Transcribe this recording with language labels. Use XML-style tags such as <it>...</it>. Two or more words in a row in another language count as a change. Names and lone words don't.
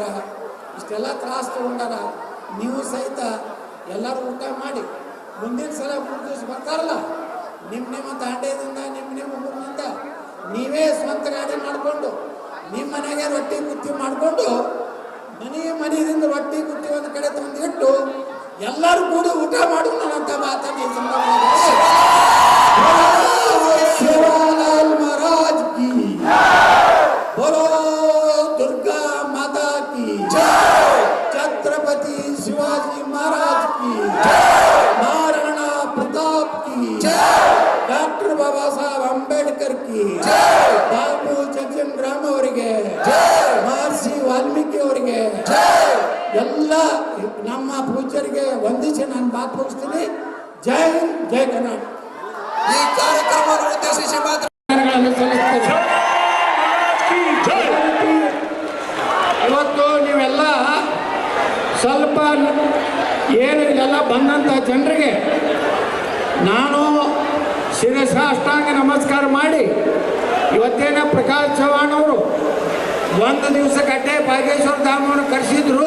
<kn>ಇಷ್ಟೆಲ್ಲ ತ್ರಾಸು ತಗೊಂಡಾರ. ನೀವು ಸಹಿತ ಎಲ್ಲರೂ ಊಟ ಮಾಡಿ ಮುಂದಿನ ಸಲ 3 ದಿವಸ ಬರ್ತಾರಲ್ಲ, ನಿಮ್ಮ ದಾಂಡ್ಯದಿಂದ ನಿಮ್ಮ ಊರಿನಿಂದ ನೀವೇ ಸ್ವಂತ ಗಾಡಿ ಮಾಡಿಕೊಂಡು ನಿಮ್ಮ ಮನೆಗೆ ರೊಟ್ಟಿ ಕುತ್ತಿ ಮಾಡಿಕೊಂಡು ಮನೆಯಿಂದ ರೊಟ್ಟಿ ಕುತ್ತಿ ಒಂದು ಕಡೆ ತಂದಿಟ್ಟು ಎಲ್ಲರೂ ಕೂಡ ಊಟ ಮಾಡೋಣಂತ ಮಾತಾಡಿ</kn> <hi>शिवलाल महाराज की बोलो, दुर्गा माता की जय, छत्रपति शिवाजी महाराज की जय, महाराणा प्रताप की जय, डॉक्टर बाबा साहब अंबेडकर की जय, बाबू जगजीवन</hi> <kn>ಅವರಿಗೆ ಜೈ, ಮಹರ್ಷಿ ವಾಲ್ಮೀಕಿ ಅವರಿಗೆ ಜೈ, ಎಲ್ಲ ನಮ್ಮ ಪೂಜ್ಯರಿಗೆ ವಂದಿಸಿ ನಾನು ಮಾತು ಮುಗಿಸ್ತೀನಿ. ಜೈ ಜೈ ಕರ್ನಾಟಕ. ಈ ಕಾರ್ಯಕ್ರಮವನ್ನು ಉದ್ದೇಶಿಸಿ ಮಾತನಾಡಲು ಸಲ್ಲಿಸುತ್ತೇನೆ. ಇವತ್ತು ನೀವೆಲ್ಲ ಸ್ವಲ್ಪ ಏನು ಇಲ್ಲೆಲ್ಲ ಬಂದಂಥ ಜನರಿಗೆ ನಾನು ಶಿರಸಾಷ್ಟಾಂಗ ನಮಸ್ಕಾರ ಮಾಡಿ, ಇವತ್ತೇನ ಪ್ರಕಾಶ್ ಚವ್ಹಾಣ್ ಅವರು 1 ದಿವಸಕ್ಕಟ್ಟೆ ಭಾಗೇಶ್ವರ ಧಾಮವನ್ನು ಕರೆಸಿದ್ರು.</kn>